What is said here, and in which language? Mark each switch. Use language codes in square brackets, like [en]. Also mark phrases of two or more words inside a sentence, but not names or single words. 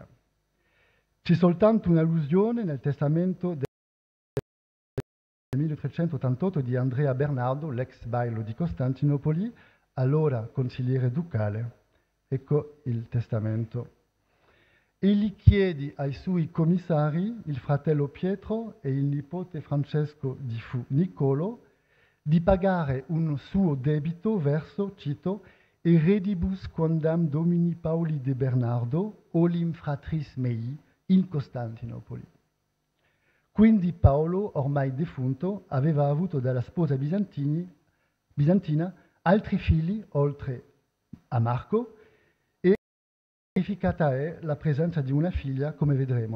[it] C'è soltanto un'allusione nel testamento del 1388 di Andrea Bernardo, l'ex bailo di Costantinopoli, allora consigliere ducale. Ecco il testamento. Egli chiede ai suoi commissari, il fratello Pietro e il nipote Francesco di Nicolo, di pagare un suo debito verso, [la] cito, Eredibus quondam Domini Pauli de Bernardo, olim fratris mei, in Costantinopoli. [it] Quindi Paolo, ormai defunto, aveva avuto dalla sposa bizantina altri figli, oltre a Marco, e verificata è la presenza di una figlia, come vedremo.